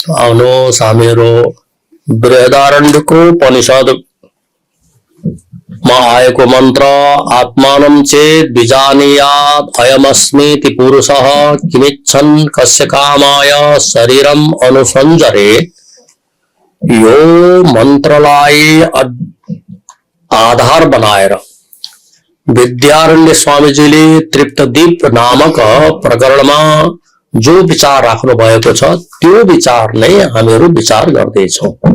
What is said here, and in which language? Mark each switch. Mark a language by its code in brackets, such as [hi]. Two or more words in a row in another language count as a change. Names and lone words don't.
[ne] आवनो सामीरो बृहदारण्यको उपनिषद मा आएको मंत्र [sa] आत्मानं चेत् विजानीयात् अयमस्मीति पुरुषः किमिच्छन् कस्य कामाय शरीरम अनुसंजरेत्। [ne] यो मंत्रलाई आधार बनाएर विद्यारण्य स्वामीजीले तृप्तदीप नामक प्रकरणमा जो विचार राख्नु भएको छ त्यो विचार नै हामीहरू विचार गर्दैछौं।